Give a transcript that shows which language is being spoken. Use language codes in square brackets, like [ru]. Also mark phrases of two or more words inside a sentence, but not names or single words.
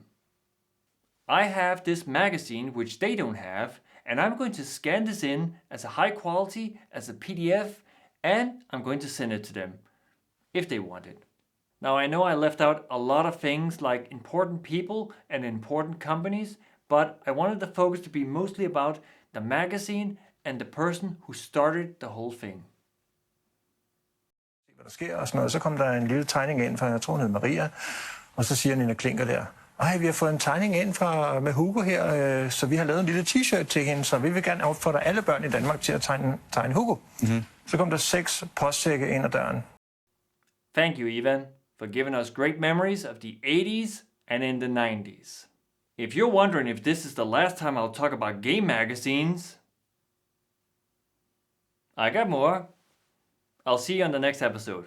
[en] I have this magazine which they don't have, and I'm going to scan this in as a high quality, as a PDF, and I'm going to send it to them if they want it. Now I know I left out a lot of things like important people and important companies, but I wanted the focus to be mostly about the magazine and the person who started the whole thing. [da] Hvad der sker og sådan noget. Så kom der en lille tegning ind fra, jeg tror hun hed Maria, og så siger Nina Klinker der, ej, vi har fået en tegning ind fra med Hugo her, så vi har lavet en lille t-shirt til hende, så vi vil gerne opfordre alle børn i Danmark til at tegne Hugo. Mm-hmm. Så kom der 6 postsække ind ad døren. [en] Thank you, Ivan, for giving us great memories of the 80s and in the 90s. If you're wondering if this is the last time I'll talk about game magazines, I got more. I'll see you on the next episode.